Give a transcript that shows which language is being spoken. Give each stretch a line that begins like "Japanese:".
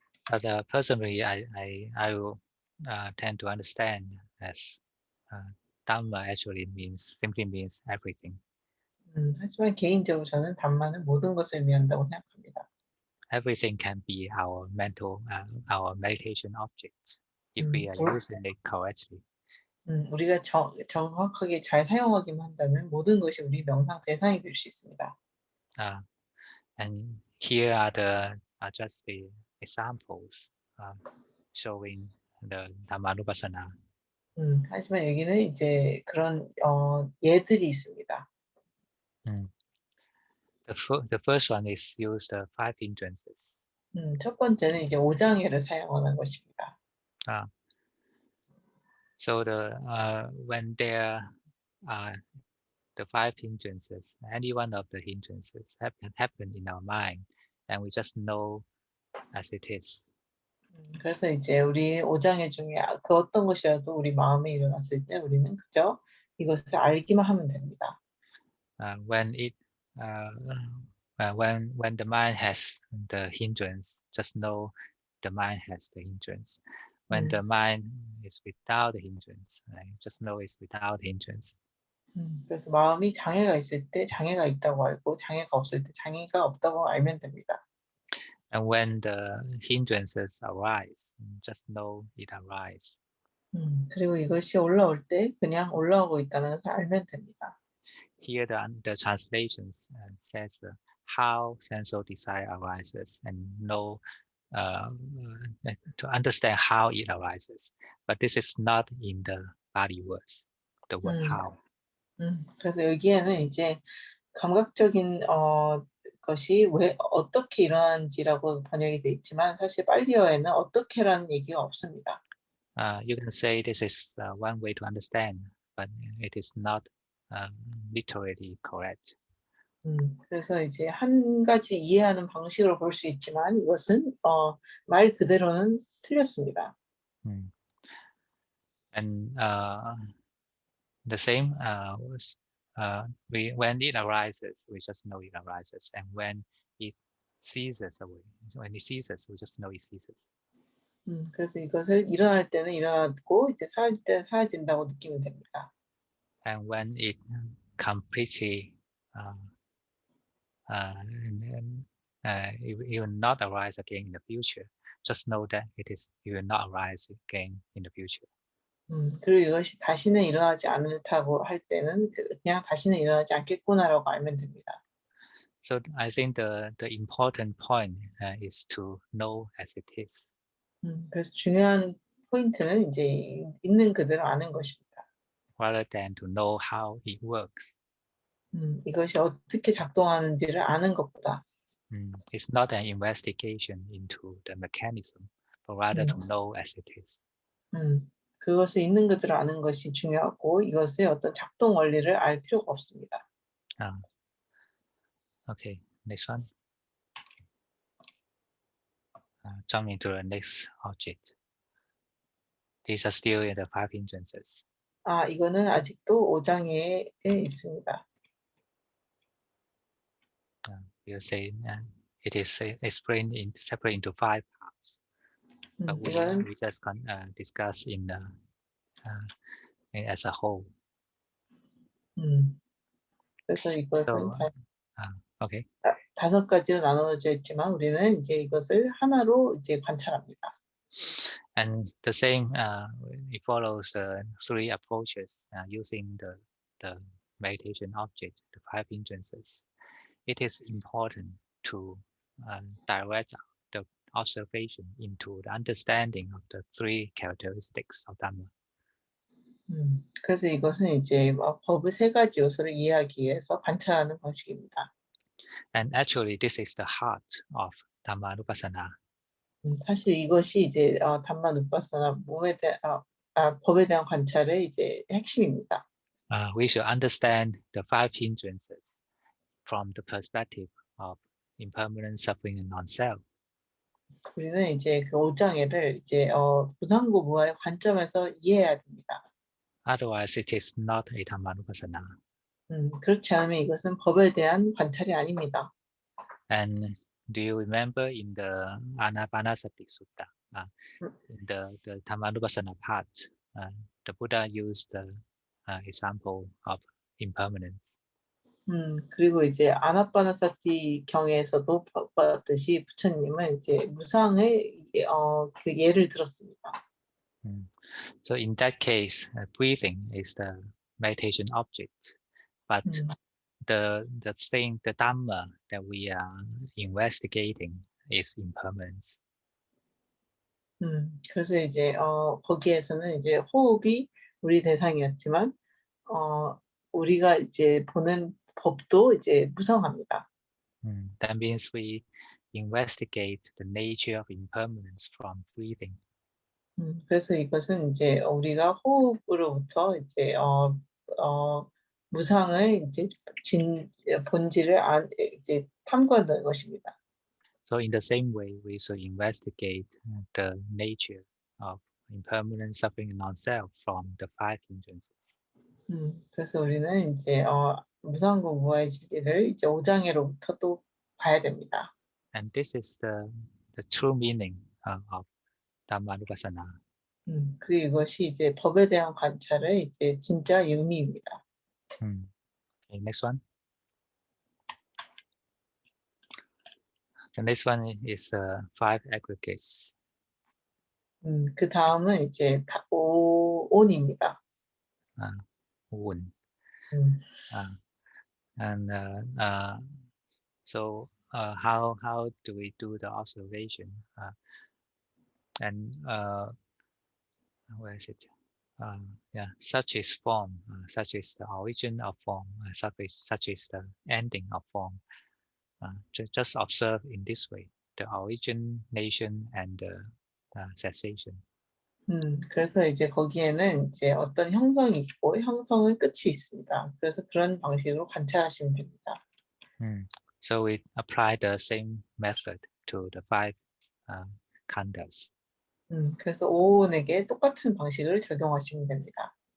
English: But personally, I will tend to understand as Dhamma actually simply means everything.
Korean: 하지만 개인적으로 저는 담마는 모든 것을 의미한다고 생각합니다.
English: Everything can be our our meditation objects if we are using it correctly.
Korean: 우리가 정확하게 잘 사용하기만 한다면 모든 것이 우리 명상 대상이 될 수 있습니다.
English: And here are just the examples showing the Dhammanupassana.
Korean: 하지만 여기는 이제 그런 예들이 있습니다.
English: The first one is use the five hindrances.
Korean: 첫 번째는 이제 오장애를 사용하는 것입니다.
English: So when there are the five hindrances, any one of the hindrances happen in our mind, and we just know as it is.
Korean: 그래서 이제 우리 오장애 중에 그 어떤 것이라도 우리 마음에 일어났을 때 우리는 그저 이것을 알기만 하면 됩니다.
English: When the mind has the hindrance, just know the mind has the hindrance. When the mind is without the hindrance, just know it's without hindrance.
Korean: 그래서 마음이 장애가 있을 때 장애가 있다고 알고 장애가 없을 때 장애가 없다고 알면 됩니다.
English: And when the hindrances arise, just know it arises.
Korean: 그리고 이것이 올라올 때 그냥 올라오고 있다는 것을 알면 됩니다.
English: Here the translations says how sensual desire arises and know to understand how it arises. But this is not in the body words, the word how.
Korean: 그래서 여기에는 이제 감각적인 것이 왜 어떻게 일어나는지라고 번역이 돼 있지만 사실 빨리어에는 어떻게라는 얘기가 없습니다.
English: You can say this is one way to understand, but it is not literally correct.
Korean: 그래서 이제 한 가지 이해하는 방식으로 볼 수 있지만 이것은 말 그대로는 틀렸습니다.
English: And the same was when it arises, we just know it arises, and when it ceases away, when it ceases, we just know it ceases.
Korean: 그래서 이것을 일어날 때는 일어나고 이제 사라질 때는 사라진다고 느끼면 됩니다.
English: And when it completely it will not arise again in the future, just know that it will not arise again in the future.
Korean: 그리고 이것이 다시는 일어나지 않다고 할 때는 그냥 다시는 일어나지 않겠구나라고 알면 됩니다.
English: So I think the important point is to know as it is.
Korean: 그래서 중요한 포인트는 이제 있는 그대로 아는 것입니다.
English: Rather than to know how it works.
Korean: 이것이 어떻게 작동하는지를 아는 것보다.
English: It's not an investigation into the mechanism, but rather to know as it is.
Korean: 그것을 있는 그대로 아는 것이 중요하고 이것의 어떤 작동 원리를 알 필요가 없습니다.
English: Okay, next one. Jump into the next object. These are still in the five hindrances.
Korean: 이거는 아직도 5장에 있습니다.
English: You say it is explained separate into five parts. But we just discuss as a whole.
Korean: 그래서 이것은
English: okay.
Korean: 5가지로 나눠져 있지만 우리는 이제 이것을 하나로 이제 관찰합니다.
English: And the same, it follows three approaches using the meditation object, the five hindrances. It is important to direct the observation into the understanding of the three characteristics of Dhamma.
Korean: 그래서 이것은 이제 법의 3가지 요소를 이해하기 위해서 관찰하는 방식입니다.
English: And actually, this is the heart of Dhammanupassana.
Korean: 사실 이것이 이제 담마누파사나 법에 대한 관찰의 이제 핵심입니다.
English: We should understand the five hindrances from the perspective of impermanent suffering and non-self.
Korean: 우리는 이제 그 5장애를 이제 무상고 무아의 관점에서 이해해야 됩니다.
English: Otherwise, it is not a Dhammanupassana.
Korean: 그렇지 않으면 이것은 법에 대한 관찰이 아닙니다.
English: And do you remember in the Anapanasati Sutta, in the Dhammanupassana part, the Buddha used the example of impermanence.
Korean: 그리고 이제 아나빠나사티 경에서도 봤듯이 부처님은 이제 무상의 그 예를 들었습니다.
English: So in that case, breathing is the meditation object, but the Dhamma that we are investigating is impermanence.
Korean: 그래서 이제 거기에서는 이제 호흡이 우리 대상이었지만 우리가 이제 보는 법도 이제 무상합니다.
English: That means we investigate the nature of impermanence from breathing.
Korean: 그래서 이것은 이제 우리가 호흡으로부터 이제 무상의 이제 본질을 이제 탐구하는 것입니다.
English: So in the same way, we should investigate the nature of impermanent suffering and non-self from the five hindrances.
Korean: 그래서 우리는 이제 무상고 무아의 진리를 이제 5장애로부터 또 봐야 됩니다.
English: And this is the true meaning of Dhammanupassana.
Korean: 그리고 이것이 이제 법에 대한 관찰의 이제 진짜 의미입니다.
English: Okay, next one. The next one is five aggregates.
Korean: 그 다음은 이제 온입니다. 운. 음.
English: And so how do we do the observation? And where is it? Yeah, such is form, such is the origin of form, such is the ending of form. Just observe in this way, the origination and the cessation.
Korean: 그래서 이제 거기에는 이제 어떤 형성이 있고 형성의 끝이 있습니다. 그래서 그런 방식으로 관찰하시면 됩니다.
English: So we apply the same method to the 5 khandhas.
Korean: 그래서 오온에게 똑같은 방식을 적용하시면 됩니다.